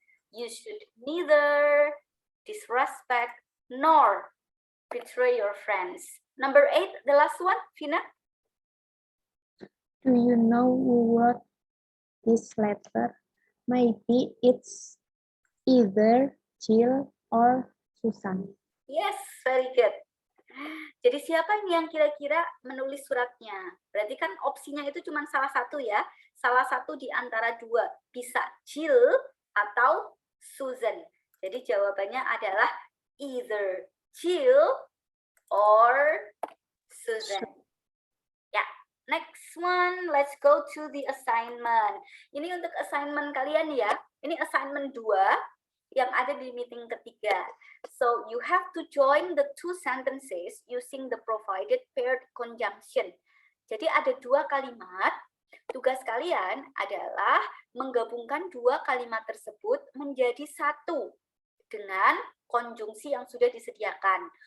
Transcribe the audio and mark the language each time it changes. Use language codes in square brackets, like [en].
[en] You should neither disrespect nor betray your friends. Number 8, the last one, Vina. Do you know who wrote this letter? Maybe it's either Jill or Susan. Yes, very good. [id] Jadi siapa yang kira-kira menulis suratnya? Berarti kan opsinya itu cuma salah satu ya. Salah satu di antara dua. Bisa Jill atau Susan. Jadi jawabannya adalah [en] either Jill or Susan. [id] Ya, [en] next one. Let's go to the assignment. [id] Ini untuk assignment kalian ya. Ini assignment 2 yang ada di meeting ketiga. [en] So you have to join the two sentences using the provided paired conjunction. [id] Jadi ada 2 kalimat. Tugas kalian adalah menggabungkan 2 kalimat tersebut menjadi 1 dengan konjungsi yang sudah disediakan.